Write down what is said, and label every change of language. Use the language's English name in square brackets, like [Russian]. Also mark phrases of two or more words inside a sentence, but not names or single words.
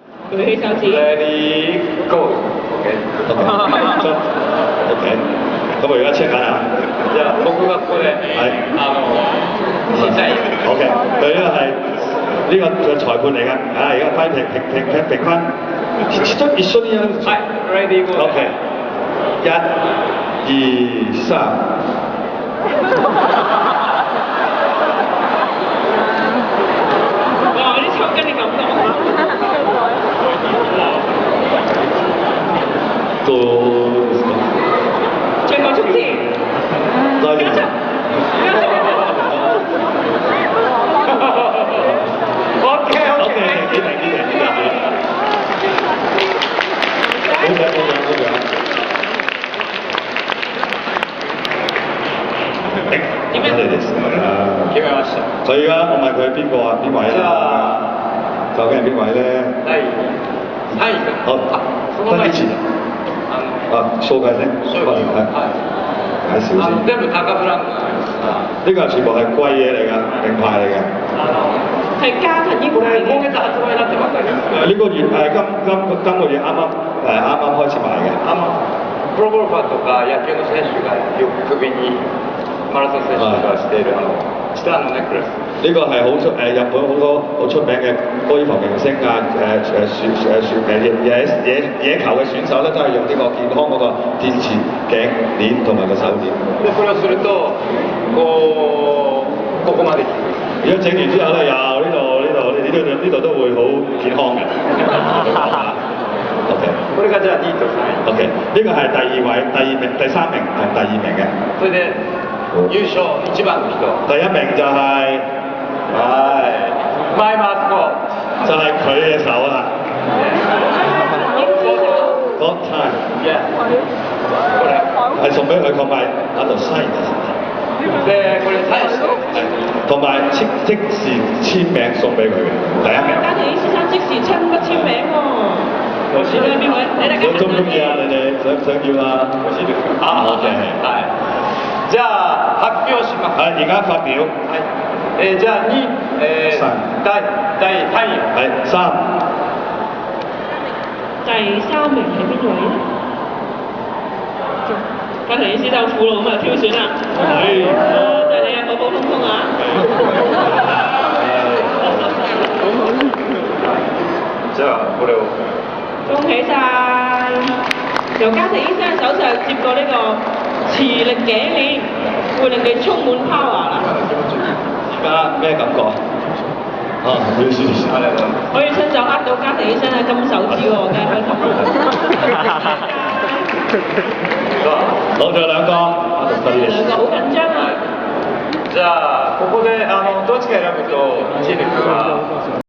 [Cantonese] 舉起手指。 [English] Ready go。OK。 [Cantonese] OK。咁我而家 check 緊啊。 [Japanese] じゃあ僕がここで審査員。 OK。 [Cantonese] 佢呢個係呢個裁判嚟㗎。而家批評分。 [Japanese] 一緒にやるんですよ。はい。 [English] Ready go。 [Japanese] OK。1、2、3。哇！ [Cantonese] 啲抽筋嘅感覺。 [Japanese] どうですか？ [Cantonese] 最後衝刺。 [Japanese] 大丈夫。 OK。 [Cantonese] 幾定。好嘅。點樣？ [Japanese] 決めました。 [Cantonese] 所以而家我問佢邊個啊？邊位啦？究竟係邊位咧？ [Japanese] 第3位かな。 [Cantonese] 好， [Japanese] その前に [Cantonese] 紹介先。介紹先。 [Japanese] 全部高ブランドなんですが。 [Cantonese] 呢個全部係貴嘢嚟㗎，名牌嚟嘅。係加藤英 [Japanese] これ [Cantonese] 牌嘅。 [Japanese] 今月発売になったばっかりです。 [Cantonese] 呢個月今個月啱啱開始賣嘅。 [Japanese] プロゴルファーとか野球の選手がよく首にマラソン選手がしているチタンのネックレス。 [Cantonese] 呢個係日本好多好出名嘅高爾夫明星啊，野球嘅選手咧，都係用呢個健康嗰個電池頸鏈同埋個手鏈。 [Japanese] でこれをするとここまで。 [Cantonese] 如果整完之後咧，又呢度都會好健康嘅。OK。 [Japanese] これがじゃあ2位と3 位。 OK。 [Cantonese] 呢個係第2位、第3名同第2名嘅。 [Japanese] それで優勝1番の人。 [Cantonese] 第1名就係マイマーコ。就係佢嘅手啦。 [English] Got time。 [Japanese] これ。 [Cantonese] 係送俾佢，同埋喺度 sign。 [Japanese] でこれサインして。 [Cantonese] 同埋即時簽名送俾佢嘅第1名。加藤醫先生即時親筆簽名喎。我選咗邊位？你大家中唔中意啊？你哋想要啊？ [Japanese] 欲しいですか？ [Cantonese] 好嘅。 [Japanese] はい。じゃあ発表します。 [Cantonese] 而家發表。 [Japanese] はい。じゃあ2、第3位。 [Cantonese] 係3。第3名係邊位咧？加藤醫師就苦惱咁啊挑選啦。就係你啊，普普通通啊。 [Japanese] じゃ啊これを。 [Cantonese] 恭喜晒！由加藤醫生嘅手上接過呢個磁力頸鏈，會令你充滿 power 啦。而家咩感覺？要試。可以親手握到加藤醫生嘅金手指喎，梗係開心。攞咗2個。 2個好緊張啊！ [Japanese] じゃあここでどっちか選ぶと1位ですが。